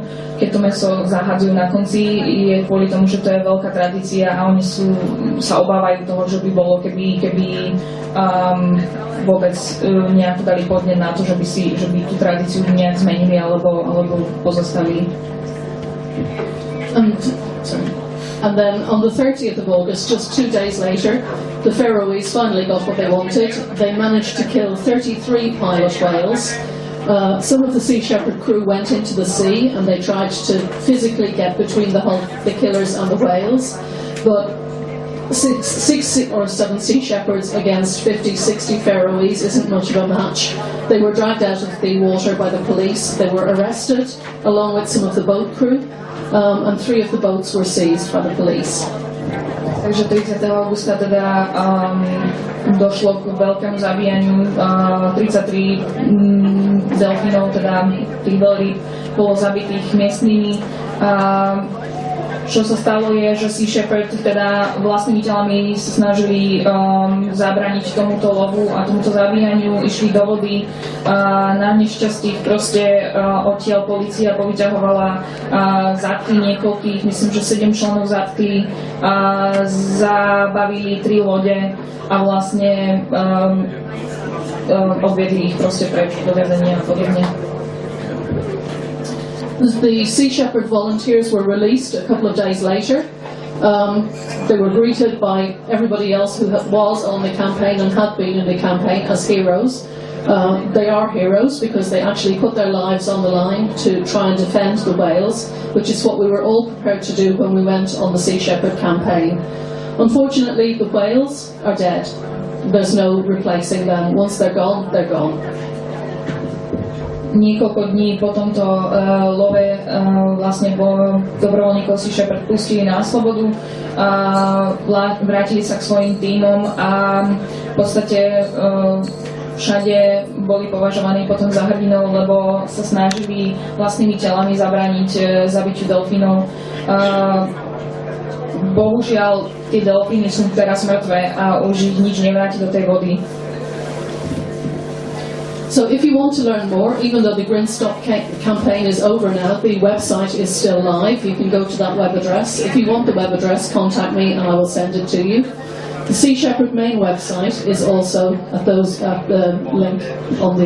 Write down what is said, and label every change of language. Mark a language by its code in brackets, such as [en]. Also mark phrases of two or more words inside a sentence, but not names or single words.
[sk] Keď to mäso zahadzujú na konci, je kvôli tomu, že to je veľká tradícia a oni sa obávajú toho, že by bolo, keby vôbec nejak dali podnet na to, že by tú tradíciu nejak zmenili alebo pozastavili. [en] And then on the 30th of August, just 2 days later, the Faroese finally got what they wanted. They managed to kill 33 pilot whales. Some of the Sea Shepherd crew went into the sea and they tried to physically get between the killers and the whales, but 6 or 7 Sea Shepherds against 50-60 Faroese isn't much of a match. They were dragged out of the water by the police. They were arrested along with some of the boat crew, and 3 of the boats were seized by the police. [sk] Takže 30. augusta teda došlo k veľkému zabíjaniu. 33 delfínov, teda tých veľryb, bolo zabitých miestnymi. Čo sa stalo je, že Sea Shepherd teda vlastnými telami sa snažili zabrániť tomuto lovu a tomuto zabíjaniu, išli do vody. Na nešťastí proste odtiaľ polícia povyťahovala zatkli niekoľkých, myslím, že 7 členov zatkli, zabavili 3 lode a vlastne odviedli ich proste preč do väzenia a podobne. [en] The Sea Shepherd volunteers were released a couple of days later. They were greeted by everybody else who was on the campaign and had been in the campaign as heroes. They are heroes because they actually put their lives on the line to try and defend the whales, which is what we were all prepared to do when we went on the Sea Shepherd campaign. Unfortunately, the whales are dead. There's no replacing them. Once they're gone, they're gone. [sk] Niekoľko dní po tomto love vlastne dobrovoľníkov Sea Shepherd pustili na slobodu, vrátili sa k svojim tímom a v podstate všade boli považovaní potom za hrdinov, lebo sa snažili vlastnými telami zabrániť zabitiu delfínov. bohužiaľ tie delfíny sú teraz mŕtve a už ich nič nevráti do tej vody. [en] So if you want to learn more, even though the GrindStop campaign is over now, the website is still live. You can go to that web address. If you want the web address, contact me and I will send it to you. The Sea Shepherd main website is also at the link on the...